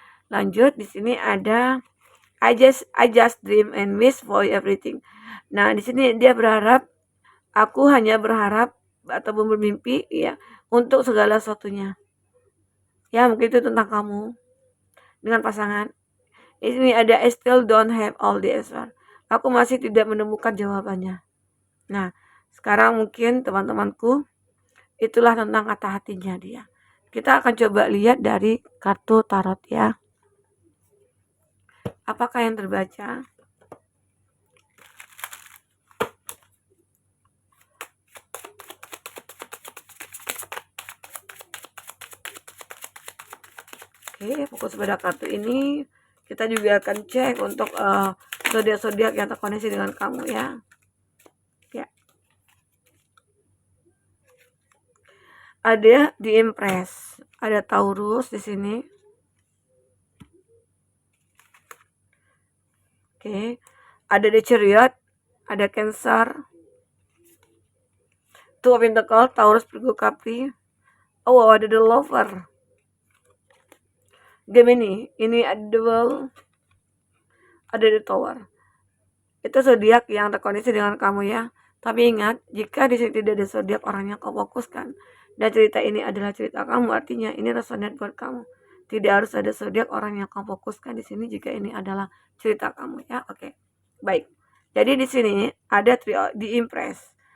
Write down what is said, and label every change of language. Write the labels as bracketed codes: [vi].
[id] Lanjut di sini ada [en] I just dream and wish for everything. [id] Nah, di sini dia berharap, aku hanya berharap ataupun bermimpi ya untuk segala sesuatunya. Ya, mungkin itu tentang kamu dengan pasangan. Ini ada [en] I still don't have all the answer. [id] Aku masih tidak menemukan jawabannya. Nah, sekarang mungkin teman-temanku itulah tentang kata hatinya dia. Kita akan coba lihat dari kartu tarot ya. Apakah yang terbaca? Oke, fokus pada kartu ini. Kita juga akan cek untuk zodiak-zodiak yang terkoneksi dengan kamu ya. Ya. Ada di Empress, ada Taurus di sini. Oke. Ada di Chariot, ada Cancer. Two of Pentacles, Taurus, Virgo, Capri. Oh, ada The Lover. Gemini, ini ada The World, ada The Tower. Itu zodiak yang terkoneksi dengan kamu ya. Tapi ingat, jika di sini tidak ada zodiak orang yang kau fokuskan dan cerita ini adalah cerita kamu, artinya ini resonate buat kamu. Tidak harus ada zodiak orang yang kau fokuskan di sini jika ini adalah cerita kamu ya. Oke. Baik. Jadi di sini ada di Impress.